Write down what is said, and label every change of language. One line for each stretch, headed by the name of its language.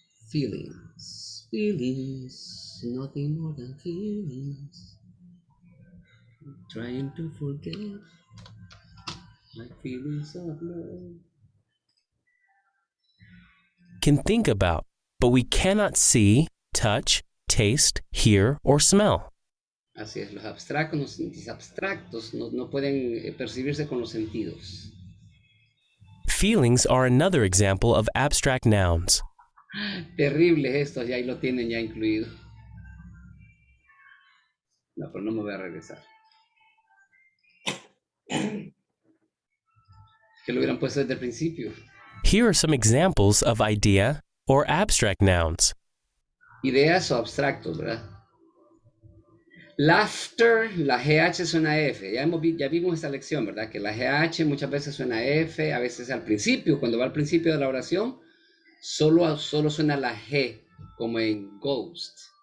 English: Feelings, feelings, nothing more than feelings. I'm trying to forget my feelings of love. can think about, but we cannot see, touch, taste, hear, or smell.
Spanish: Así es, los abstractos no pueden percibirse con los sentidos.
English: Feelings are another example of abstract nouns.
Spanish: Terribles estos, ya ahí lo tienen ya incluido. No, pero no me voy a regresar. Que lo hubieran puesto desde el principio.
English: Here are some examples of idea or abstract nouns.
Spanish: Ideas o abstractos, ¿verdad? Laughter, la GH suena a F. Ya vimos esta lección, ¿verdad? Que la GH muchas veces suena a F, a veces al principio, cuando va al principio de la oración, solo suena la G, como en ghost.